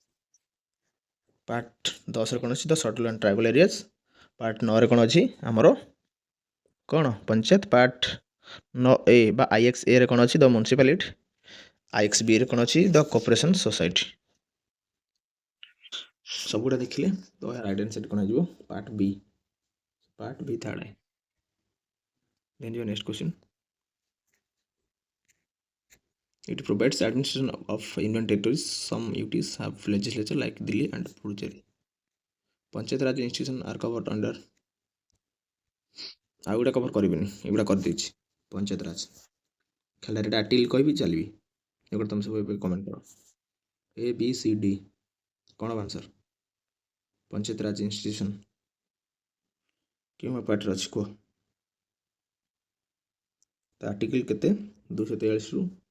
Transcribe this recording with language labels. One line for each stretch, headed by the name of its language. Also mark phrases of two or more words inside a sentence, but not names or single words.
Odia: ପାର୍ଟ 10ରେ କ'ଣ ଅଛି
English: the schedule and tribal areas
Odia: ପାର୍ଟ 9ରେ କ'ଣ ଅଛି ଆମର କ'ଣ ପଞ୍ଚାୟତ ପାର୍ଟ 9A ବା IX A ରେ କ'ଣ ଅଛି
English: the municipality
Odia: IX B ରେ କ'ଣ ଅଛି
English: the cooperation society
Odia: ସବୁଗୁଡ଼ା ଦେଖିଲେ ତ
English: right answer
Odia: କ'ଣ ହେଇଯିବ ପାର୍ଟ B ଥାର୍ଡ
English: then your next question it provides administration of union territories some UTs have legislature like Delhi and Puducherry पंचायत राज institution are covered under
Odia: ଆଉ ଗୁଡ଼ା କଭର କରିବେନି ଏଗୁଡ଼ା କରିଦେଇଛି ପଞ୍ଚାୟତ ରାଜ ଖାଲି ଏଇଟା ଆର୍ଟିକଲ କହିବି ଚାଲିବି ଏଗୁଡ଼ା ତୁମେ ସବୁ ଏବେ କମେଣ୍ଟ କର ABCD କ'ଣ ହବ ଆନ୍ସର ପଞ୍ଚାୟତ ରାଜ ଇନଷ୍ଟିଟ୍ୟୁସନ କେଉଁ ପାର୍ଟରେ ଅଛି କୁହ ତ ଆର୍ଟିକଲ କେତେ 243 ରୁ